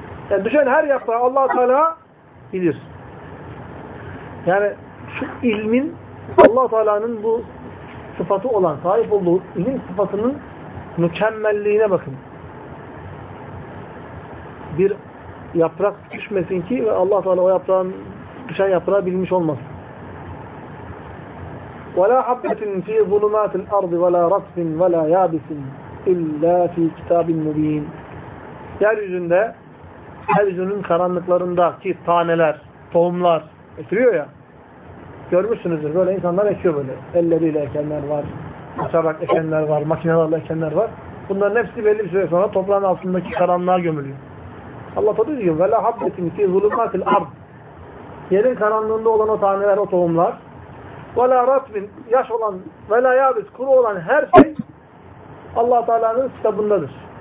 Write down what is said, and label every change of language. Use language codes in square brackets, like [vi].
[tr] Yani düşen her yaprağı Allah Teala bilir. Yani şu ilmin Allah Teala'nın bu sıfatı olan, sahip olduğu ilim sıfatının mükemmelliğine bakın. Bir yaprak düşmesin ki ve Allah Teala o yaprağın düşen yaprağı bilmiş olmasın. [ar] وَلَا حَبَّةٍ فِي ظُلُمَاتِ الْأَرْضِ وَلَا رَطْبٍ وَلَا يَابِسٍ اِلَّا فِي كِتَابٍ مُّب۪ينٍ [tr] Yeryüzünde yeryüzünün karanlıklarındaki taneler, tohumlar ekiliyor ya, görmüşsünüzdür böyle insanlar ekiyor böyle. Elleriyle ekenler var, açarak ekenler var, makinelerle ekenler var. Bunların hepsi belli bir süre sonra toprağın altındaki karanlığa gömülüyor. Allah da diyor ki [ar] وَلَا حَبَّةٍ فِي ظُلُمَاتِ الْأَرْضِ [tr] Yerin karanlığında olan o taneler, o tohumlar [ar] وَلَا رَطْبٍ [tr] Yaş olan, [ar] وَلَا يَابِسٍ [tr] Kuru olan her şey Allah Teala'nın kitabındadır.